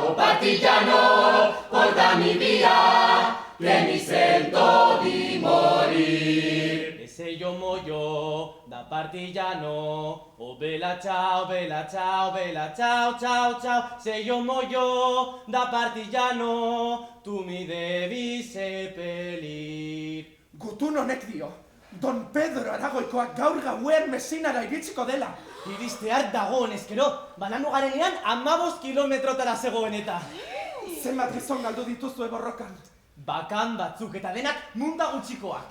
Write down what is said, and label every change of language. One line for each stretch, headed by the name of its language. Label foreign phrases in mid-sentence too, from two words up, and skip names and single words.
Italian: Oh partigiano, portami via, che mi sento di morire. E se io muoio da partigiano, oh bella ciao, bella ciao, bella ciao, ciao, ciao. Se io muoio da partigiano, tu mi devi seppellir.
Basque: Gutun honek dio, Don Pedro Aragoikoak gaur gauean Messinara iritsiko dela. Iristear dagoen ezkero, bananu garenean 15 kilometrotara zegoen eta. Zenbat gizon galdu dituzue borrokan. Bakan batzuk eta denak munda gutxikoak.